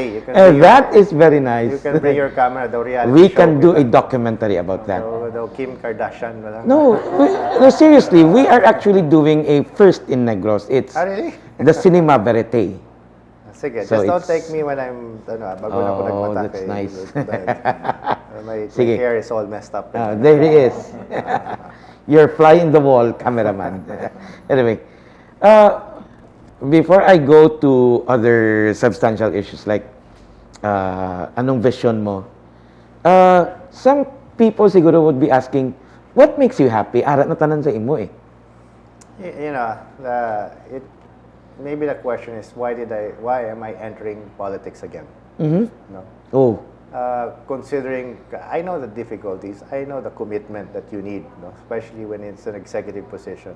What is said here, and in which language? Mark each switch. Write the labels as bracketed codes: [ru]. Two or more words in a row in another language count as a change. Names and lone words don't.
[en] You can bring That is very nice. You can bring your camera. The reality We show can do a kita. documentary about that. The Kim Kardashian. Walang- No, no, seriously, we are actually doing a first in Negros. It's Ah, really? the Cinema Verite. Sige, So just don't it's- take me when I'm, [hil] bago na ako [en] Oh, [hil] nagmata. [en] that's kay- nice. my Sige. hair is all messed up. There he is. You're flying the wall, cameraman. Anyway, before I go to other substantial issues like [hil] anong vision mo, [en] some people siguro would be asking, what makes you happy? [hil] Arat na tanan sa imo eh. [en] You know, maybe the question is why am I entering politics again? Mm-hmm. No. Oh, Considering, I know the difficulties, I know the commitment that you need, especially when it's an executive position.